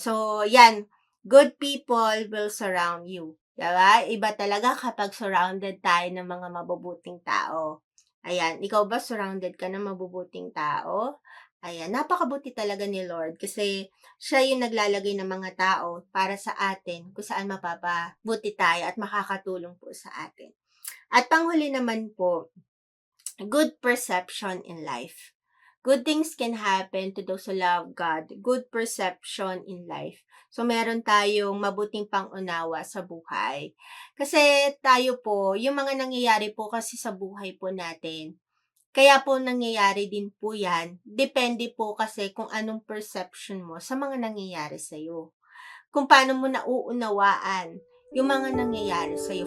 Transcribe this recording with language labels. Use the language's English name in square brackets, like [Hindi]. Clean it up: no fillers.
[Filipino] So, yan, [English] good people will surround you. [Filipino] Diba? Iba talaga kapag surrounded tayo ng mga mabubuting tao. Ayan, ikaw ba surrounded ka ng mabubuting tao? Ayan, napakabuti talaga ni Lord kasi siya yung naglalagay ng mga tao para sa atin kung saan mapapabuti tayo at makakatulong po sa atin. At panghuli naman po, [English] good perception in life. Good things can happen to those who love God. Good perception in life. [Filipino] So, meron tayong mabuting pangunawa sa buhay. Kasi tayo po, yung mga nangyayari po kasi sa buhay po natin, kaya po nangyayari din po yan, depende po kasi kung anong perception mo sa mga nangyayari sa'yo. Kung paano mo nauunawaan yung mga nangyayari sa'yo.